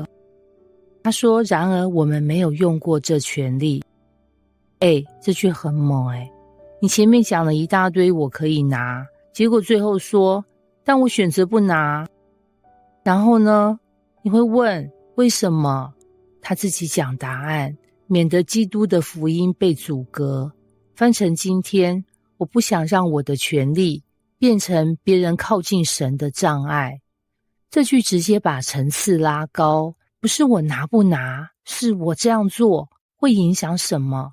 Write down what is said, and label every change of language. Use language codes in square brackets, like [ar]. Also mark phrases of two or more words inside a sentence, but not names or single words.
[zh] 他說，然而我們沒有用過這權利。這句很猛你前面講了一大堆我可以拿，結果最後說，但我選擇不拿。然後呢，你會問為什麼？他自己講答案，免得基督的福音被阻隔。翻成今天，我不想讓我的權利變成別人靠近神的障礙。這句直接把層次拉高，不是我拿不拿，是我這樣做會影響什麼。